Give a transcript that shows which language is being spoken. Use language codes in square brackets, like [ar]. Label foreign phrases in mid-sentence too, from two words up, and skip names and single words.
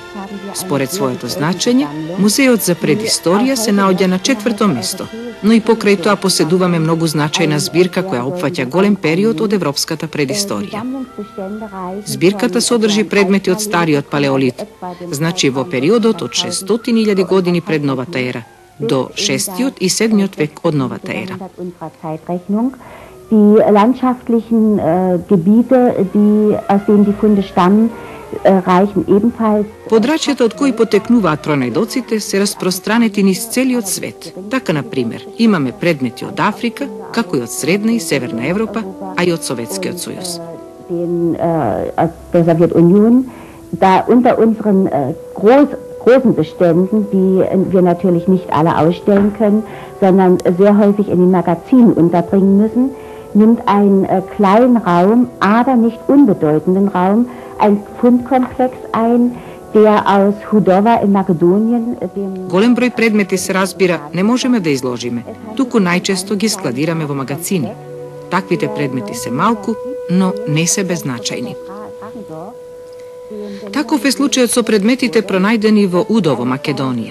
[mk] Според своето значење, музејот за предисторија се наоѓа на 4-то место, но и покрај тоа поседуваме многу значајна збирка која опфаќа голем период од европската предисторија. Збирката содржи предмети од стариот палеолит, значи во периодот од 600.000 години пред новата ера до 6 и 7 век од новата ера. [de] Die landschaftlichen Gebiete, aus denen die Funde stammen, reichen ebenfalls. [mk] Подрачјата од кои потекнуваат пронајдоците се распространети низ целиот свет. Така, на пример, имаме предмети од Африка, како и од Средна и Северна Европа, а и од Советскиот сојуз. [de] Der Sowjetunion, da unter unseren großen Beständen, die wir natürlich nicht alle ausstellen können, sondern sehr häufig in den Magazinen unterbringen müssen, nimmt einen kleinen Raum, aber nicht unbedeutenden Raum, ein Fundkomplex ein, der aus Hudova in Makedonien. [mk] Голем број предмети се разбира не можеме да изложиме, туку најчесто ги складираме во магазини. Таквите предмети се малку, но не се беззначајни. Таков е случајот со предметите пронајдени во Удово, Македонија.